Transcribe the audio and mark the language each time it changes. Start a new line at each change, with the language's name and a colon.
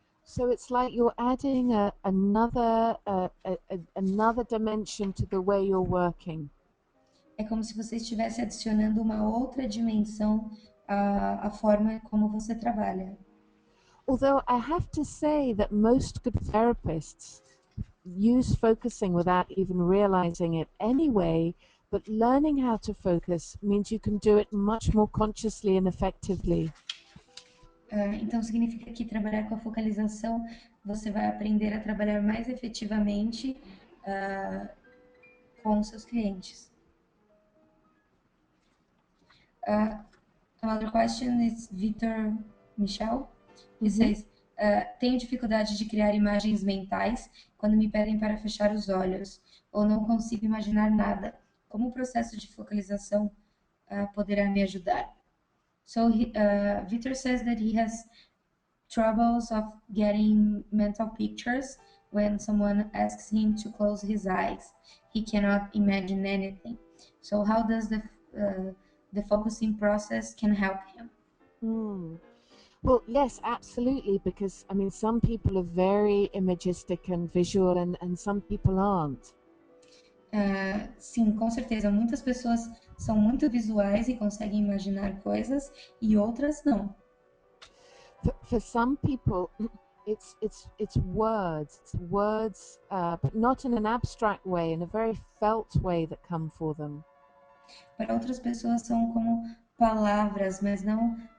English: So it's like you're adding another dimension to the way you're working.
Portuguese: É como se você estivesse adicionando uma outra dimensão à forma como você trabalha.
English: Although I have to say that most good therapists use focusing without even realizing it anyway, but learning how to focus means you can do it much more consciously and effectively.
Portuguese: Então, significa que trabalhar com a focalização, você vai aprender a trabalhar mais efetivamente com os seus clientes.
English: Another question is Vitor Michel. He says,
Portuguese: tenho dificuldade de criar imagens mentais quando me pedem para fechar os olhos, ou não consigo imaginar nada. Como o processo de focalização poderá me ajudar?
English: So Vitor says that he has troubles of getting mental pictures when someone asks him to close his eyes. He cannot imagine anything. So how does the focusing process can help him? Well, yes, absolutely, because I mean, some people are very imagistic and visual, and some people aren't.
Portuguese: Sim, com certeza. Muitas pessoas são muito visuais e conseguem imaginar coisas e outras não.
English: For some people, it's words, but not in an abstract way, in a very felt way that come for them.
Portuguese: Para outras pessoas são como palavras, mas não.